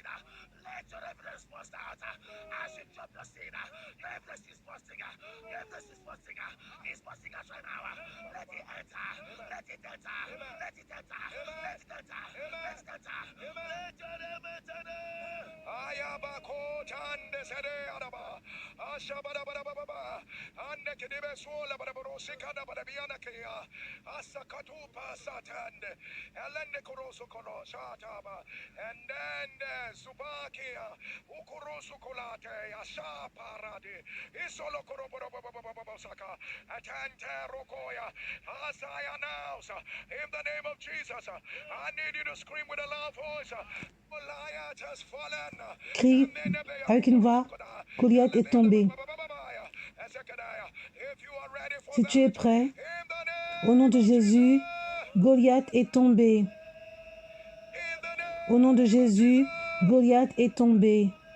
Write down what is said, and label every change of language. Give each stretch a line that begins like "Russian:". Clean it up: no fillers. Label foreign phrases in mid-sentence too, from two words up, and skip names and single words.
English: Let your evidence bust out. As you drop your seed, your evidence is busting. Your evidence is busting. It's busting out right now. Let it enter. Let it enter. Let it enter. Let it enter. Let it enter. Let your evidence enter. Ayabakotande sere araba. Ashabarabarababa. Ande kedibe sola barabarosikada barabiana kia. Asakatupa satande. Elende koroso kono shataba. And then Subakia. Ukurosu kolate. Ashaparadi. Isolo korobosaka. Atante rokoya. As I announce in the name of Jesus, I need you to scream with a loud voice. Goliath has fallen.
French: Crie avec une voix, Goliath est tombé. Si tu es prêt, au nom de Jésus, Goliath est tombé. Au nom de Jésus, Goliath est tombé.